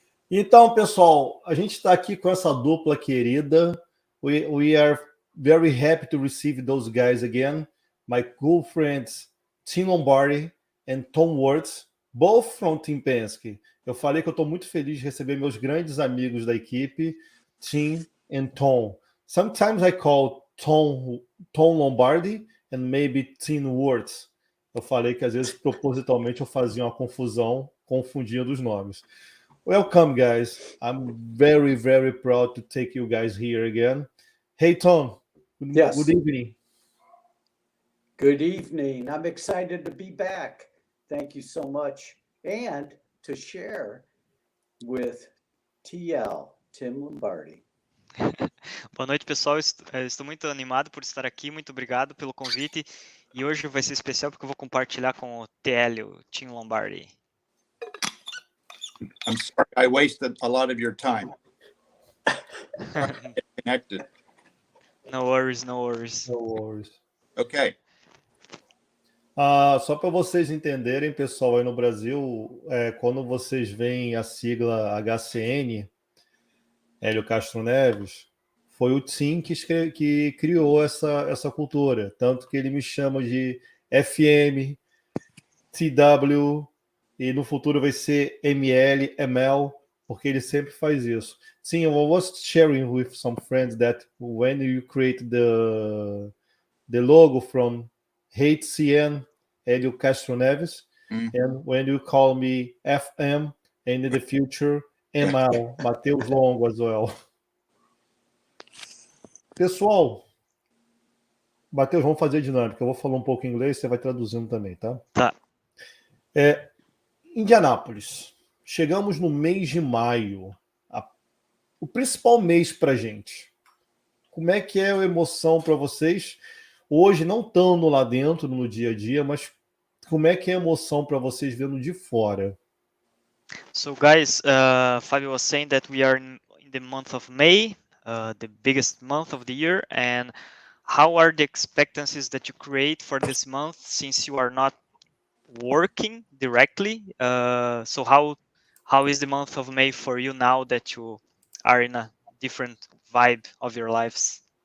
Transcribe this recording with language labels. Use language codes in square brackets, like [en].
[pt] Então, pessoal, a gente está aqui com essa dupla querida. [en] We are very happy to receive those guys again. My good friends, Tim Lombardi and Tom Wurtz, both from Team Penske. [pt] Eu falei que eu estou muito feliz de receber meus grandes amigos da equipe, Tim and Tom. [en] Sometimes I call Tom Lombardi and maybe Tim Wurtz. [pt] Eu falei que às vezes propositalmente eu fazia uma confusão, confundindo os nomes. [en] Welcome, guys. I'm very, very proud to take you guys here again. Hey, Tom. Yes. Good evening. Good evening. I'm excited to be back. Thank you so much. And to share with TL, Tim Lombardi. [pt] Boa noite, pessoal. Estou muito animado por estar aqui. Muito obrigado pelo convite. E hoje vai ser especial porque eu vou compartilhar com o TL, o Tim Lombardi. [en] I'm sorry I wasted a lot of your time. Connected. No worries, no worries. No worries. Okay. [pt] Só para vocês entenderem, pessoal, aí no Brasil, quando vocês veem a sigla HCN, Hélio Castro Neves, foi o Tim que criou essa cultura. Tanto que ele me chama de FM, TW, e no futuro vai ser ML, ML, porque ele sempre faz isso. [en] Sim, I was sharing with some friends that when you create the logo from HCN, Hélio Castro Neves, and when you call me FM, and in the future, ML, Matheus Longo as well. [pt] Pessoal, Matheus, vamos fazer dinâmica. Eu vou falar um pouco em inglês, você vai traduzindo também, tá? Tá. Indianápolis. Chegamos no mês de maio. O principal mês para gente. Como é que é a emoção para vocês? Hoje, não estando lá dentro, no dia a dia, mas como é que é a emoção para vocês vendo de fora? [en] So, guys, Fabio was saying that we are in the month of May, the biggest month of the year, and how are the expectancies that you create for this month since you are not working directly? So how is the month of May for you now that you are in a different vibe of your lives?